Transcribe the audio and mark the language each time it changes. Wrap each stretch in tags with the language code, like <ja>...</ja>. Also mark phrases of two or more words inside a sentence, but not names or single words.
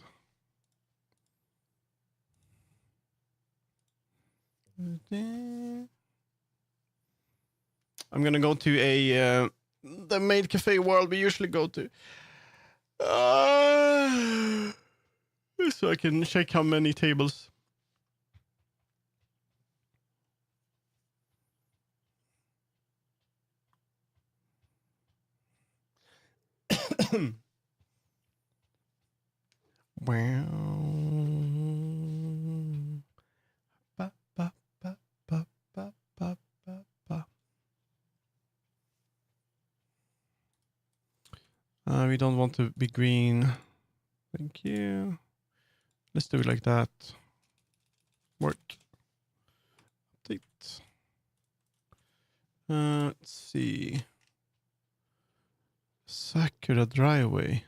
<en>I'm gonna go to the maid cafe world we usually go to. So I can check how many tables. Wow. Ba, ba, ba, ba, ba, ba, ba, ba. We don't want to be green. Thank you. Let's do it like that. Work. Update. Let's see. Sakura Driveway.</en>